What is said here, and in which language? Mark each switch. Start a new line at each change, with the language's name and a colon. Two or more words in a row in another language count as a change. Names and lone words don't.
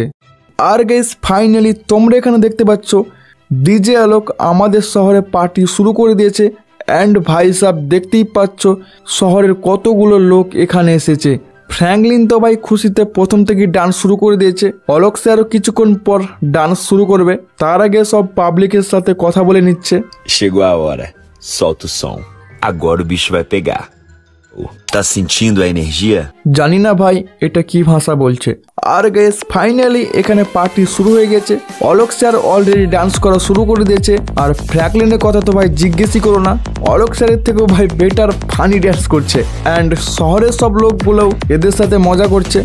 Bangla: আর গাইস, ফাইনালি তোমরা এখানে দেখতে পাচ্ছ ডিজে অলোক আমাদের শহরে পার্টি শুরু করে দিয়েছে। অ্যান্ড ভাই সাহেব দেখতেই পাচ্ছ শহরের কতগুলো লোক এখানে এসেছে। ফ্র্যাঙ্কলিন তো ভাই খুশিতে প্রথম থেকে ডান্স শুরু করে দিয়েছে। অলোক স্যারও কিছুক্ষণ পর ডান্স শুরু করবে, তার আগে সব পাবলিকের সাথে কথা বলে নিচ্ছে।
Portuguese: Chegou a hora. Solta o som. Agora o bicho vai pegar. Tá sentindo a energia?
Bangla: জানি না ভাই এটা কি ভাষা বলছে। আর গাইস ফাইনালি এখানে পার্টি শুরু হয়ে গেছে। অলোক স্যার অলরেডি ডান্স করা শুরু করে দিয়েছে। আর ফ্র্যাঙ্কলিনের কথা তো ভাই জিজ্ঞেসই করো না, অলোক স্যারের থেকেও ভাই বেটার ফানি ডান্স করছে। অ্যান্ড শহরের সব লোকগুলোও এদের সাথে মজা করছে।